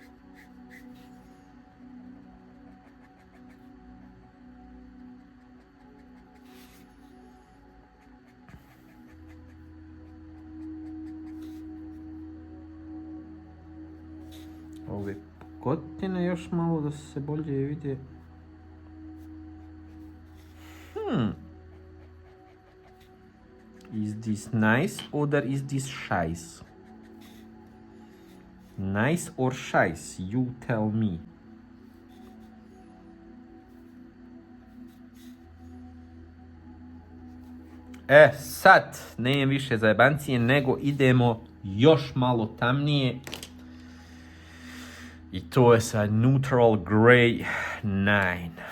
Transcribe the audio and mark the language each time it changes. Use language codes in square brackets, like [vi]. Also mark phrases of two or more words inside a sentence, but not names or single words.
[hr] Ove kotine još malo da se bolje vide. [en] Is this nice or is this scheiß? Nice or scheiß? You tell me. [hr] Sad nemam više zajebancije, nego idemo još malo tamnije. I to je sa Neutral Grey 9.